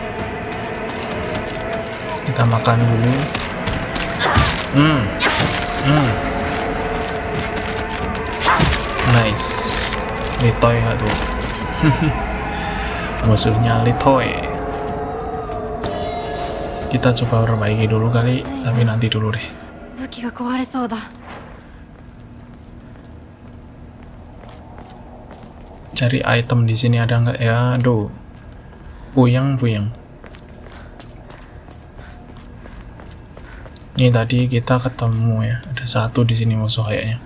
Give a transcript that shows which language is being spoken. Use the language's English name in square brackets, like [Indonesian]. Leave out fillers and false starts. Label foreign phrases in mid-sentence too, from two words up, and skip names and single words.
[Indonesian] Kita makan dulu. Nice. Litoy nggak tuh? Musuhnya litoy. Kita coba perbaiki dulu kali, tapi nanti dulu deh. [Japanese] 武器が壊れそうだ。 [Indonesian] Cari item di sini ada nggak ya? Aduh, puyeng. Ini tadi kita ketemu ya, ada satu di sini musuh kayaknya.